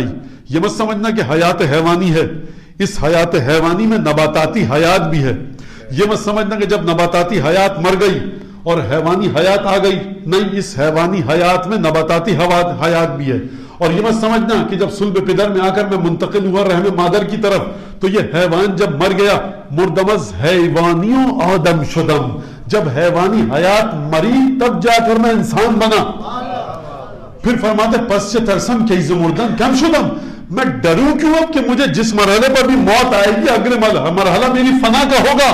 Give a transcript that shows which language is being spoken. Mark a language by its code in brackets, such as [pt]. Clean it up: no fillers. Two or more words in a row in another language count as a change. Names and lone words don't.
[ur] یہ مت سمجھنا کہ حیات حیوانی ہے، اس حیات حیوانی میں نباتاتی حیات بھی ہے۔ یہ مت سمجھنا کہ جب نباتاتی حیات مر گئی اور حیوانی حیات آ گئی، نہیں، اس حیوانی حیات میں نباتاتی حیات بھی ہے، اور یہ مت سمجھنا کہ جب صلب پدر میں آ کر میں منتقل ہوا رحم مادر کی طرف تو یہ حیوان جب مر گیا [fa] مردمز حیوانیوں آدم شدم، [ur] جب حیوانی حیات مری تب جا کر میں انسان بنا. پھر فرماتے [fa] پس سے ترسم کیز مردن کم شدم، [ur] میں ڈروں کیوں اب کہ مجھے جس مرحلے پر بھی موت آئے گی اگلے مرحلہ میری فنا کا ہوگا.